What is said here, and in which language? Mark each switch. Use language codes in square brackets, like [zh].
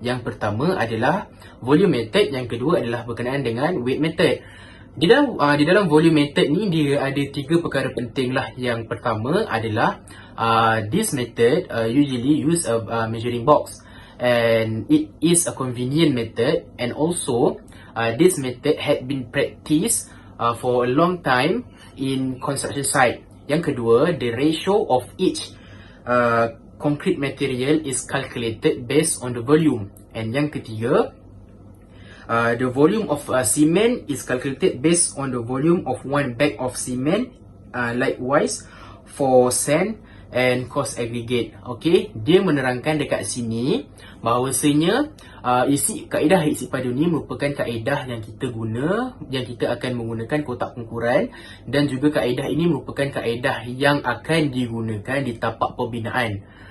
[ms] Yang pertama adalah volume method, yang kedua adalah berkenaan dengan weight method. Di dalam volume method ni, dia ada tiga perkara penting lah. Yang pertama adalah [en] this method usually use a measuring box, and it is a convenient method, and also this method had been practiced for a long time in construction site. [ms] Yang kedua, [en] the ratio of each concrete material is calculated based on the volume. And [ms] yang ketiga, [en] the volume of cement is calculated based on the volume of one bag of cement. Likewise for sand and cost aggregate. [ms] Okay, dia menerangkan dekat sini bahawasanya kaedah isi padu ni merupakan kaedah yang kita guna, yang kita akan menggunakan kotak pengukuran, dan juga kaedah ini merupakan kaedah yang akan digunakan di tapak pembinaan.